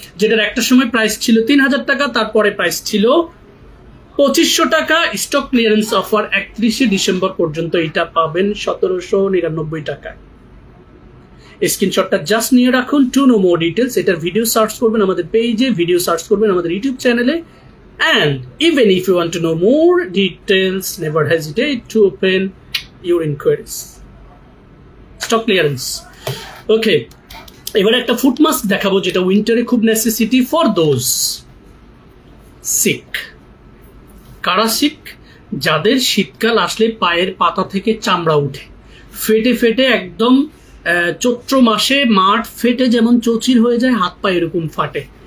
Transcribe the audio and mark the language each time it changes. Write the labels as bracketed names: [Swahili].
[Bangla] যেটার একটা সময় প্রাইস ছিল 3000 টাকা, তারপরে প্রাইস ছিল 2500 টাকা। স্টক ক্লিয়ারেন্স অফার 31 ডিসেম্বর পর্যন্ত এটা পাবেন 1799 টাকায়। স্ক্রিনশটটা জাস্ট নিয়ে রাখুন। [English] to know more details, [Bangla] এটার ভিডিও সার্চ করবেন আমাদের পেজে, ভিডিও সার্চ করবেন আমাদের ইউটিউব চ্যানেলে। [English] And even if you want to know more details, never hesitate to open your inquiries. Stock clearance. [Bangla] Okay, এবারে একটা ফুট মাস্ক দেখাবো যেটা উইন্টারে খুব নেসেসিটি [English] For those sick. [Bangla] কারা সিক? যাদের শীতকাল আসলে পায়ের পাতা থেকে চামড়া উঠে, ফেটে ফেটে একদম চৈত্র মাসে মাঠ ফেটে যেমন চৌচির হয়ে যায়, হাত পা এরকম ফাটে।